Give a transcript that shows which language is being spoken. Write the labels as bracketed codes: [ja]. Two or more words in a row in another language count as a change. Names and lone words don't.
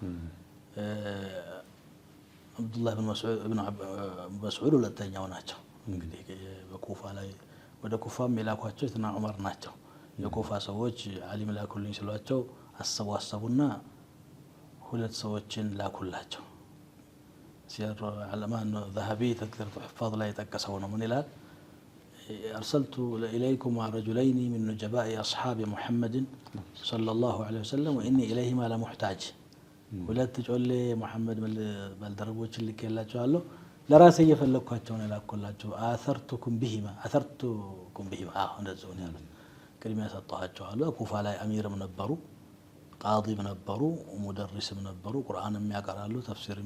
[am] አብዱላህ ኢብኑ መስዑድ ሁለተኛው ናቸው። እንግዲህ በኩፋ ላይ ወደ ኩፋም የላኳቸው የትና ዑመር ናቸው። የኩፋ ሰዎች ዓሊም ላኩልኝ ሲሏቸው አሰቡና ሁለት ሰዎችን ላኩላቸው። ሲር ዓለማን ذهبي تذكرة الحفاظ ላይ የጠቀሰው ነው። ምን ይላል? [ar] أرسلت إليكم رجلين من نجباء أصحاب محمد صلى الله عليه وسلم وإني إليهما لمحتاج [am] ሁለት ጮሌ መሐመድ ባልደረቦችን ልኬላቸዋለሁ ለራሴ እየፈለኳቸው ነው ላኩላቸው። [ar] አثرتكم [am] بهما እንደዚህ ነው ያለው። ቅድሚያ ሰጣኋቸው አለ። ኩፋ ላይ አሚርም ነበሩ፣ ቃዲም ነበሩ፣ ሙደሪስም ነበሩ። ቁርአንም ያቀራሉ፣ ተፍሲርም